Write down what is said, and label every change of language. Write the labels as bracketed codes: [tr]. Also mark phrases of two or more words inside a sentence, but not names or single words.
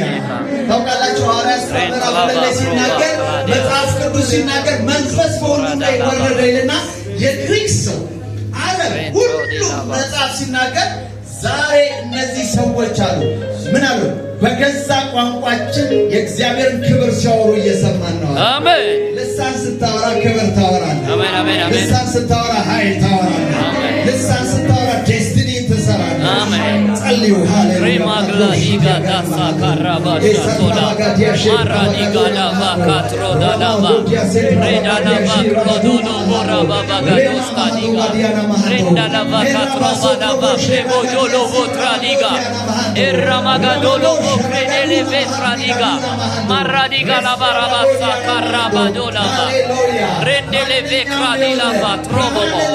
[am] ታውቃላችሁ ሐዋርያት ሥራ ምዕራፍ 2 ላይ ሲናገር መጽሐፍ ቅዱስ ሲናገር መንፈስ በሁሉም ላይ ወረደ ይልና የግሪክ ሰው ዓለም ሁሉ መጽሐፍ ሲናገር ዛሬ እነዚህ ሰዎች አሉ ምን አሉ? በገዛ ቋንቋችን የእግዚአብሔርን ክብር ሲያወሩ እየሰማን ነው። አሜን። ልሳን ስታወራ ክብር ታወራለህ። አሜን አሜን አሜን። ልሳን ስታወራ ኃይል ታወራለህ። አሜን። ልሳን ስታወራ ዴስቲኒ ትሰራለህ። አሜን። ጸልዩ። ሃሌሉያ! ሪማግላዲጋ ዳሳ ካራባሻ ቶላ ማራዲጋላ ባካትሮ ዳላባ ሬዳላባ ክሮዶሎ ቦራባባ ጋዶስታዲጋ ሬዳላባ ካትሮባላባ ፕሬቦጆሎ ቦትራዲጋ ኤራማጋዶሎ ቦክሬዴሌ ቤትራዲጋ ማራዲጋ ላባራባሳ ካራባዶላባ ሬንዴሌ ቤክራዲላባ ትሮቦቦ